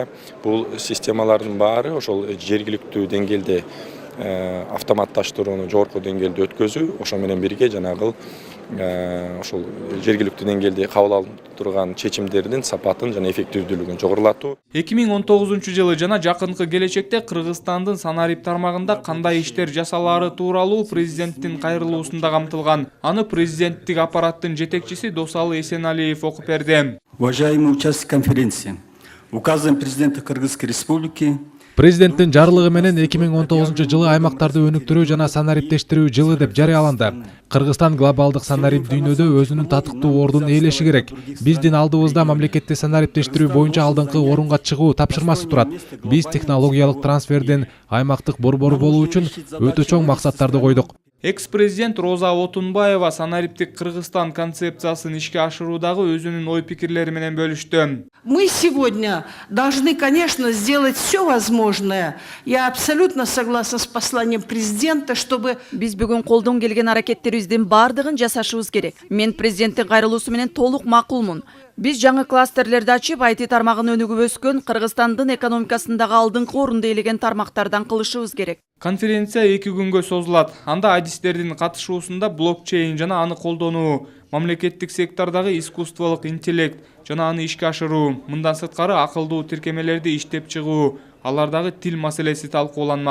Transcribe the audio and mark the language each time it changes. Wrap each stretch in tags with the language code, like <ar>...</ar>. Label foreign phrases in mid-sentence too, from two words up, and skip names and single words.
<ky>Бул системалардын баары ошол жергиликтүү деңгээлде автоматташтырууну жогорку деңгээлде өткөзүү, ошо менен бирге жанагы ошол жергиликтүү деңгээлде кабыл алынып турган чечимдердин сапатын жана эффективдүүлүгүн жогорулатуу. 2019 жылы жана жакынкы келечекте Кыргызстандын санарип тармагында кандай иштер жасалаары тууралуу президенттин кайрылуусунда камтылган. Аны президенттик аппараттын жетекчиси Досалы Эсеналиев окуп берди.</ky> <ru>Уважаемые участники конференции, указом президента Кыргызской республики</ru> <ky>Президенттин жарлыгы менен 2019 жылы аймактарды өнүктүрүү жана санариптештирүү жылы деп жарыяланды. Кыргызстан глобалдык санарип дүйнөдө өзүнүн татыктуу ордун ээлеши керек. Биздин алдыбызда мамлекетти санариптештирүү боюнча алдыңкы орунга чыгуу тапшырмасы турат. Биз технологиялык трансфердин аймактык борбору болуу үчүн өтө чоң максаттарды койдук. Экс-президент Роза Отунбаева санариптик Кыргызстан концепциясын ишке ашыруудагы өзүнүн ой-пикирлери менен бөлүштү.</ky> <ru>Мы сегодня должны, конечно, сделать все возможное. Я абсолютно согласна с посланием президента, чтобы...</ru> <ky>Биз бүгүн колдон келген аракеттерибиздин бардыгын жасашыбыз керек. Мен президенттин кайрылуусу менен толук макулмун. Биз жаңы кластерлерди ачып, IT тармагын өнүгүп өскөн Кыргызстандын экономикасындагы алдыңкы орунду ээлеген тармактардан кылышыбыз керек. Конференция 2 күнгө созулат. Анда адистердин катышуусунда блокчейн жана аны колдонуу, мамлекеттик сектордагы искусстволук интеллект жана аны ишке ашыруу, мындан сырткары акылдуу тиркемелерди иштеп чыгуу, алардагы тил маселеси талкууланмакчы.</ky>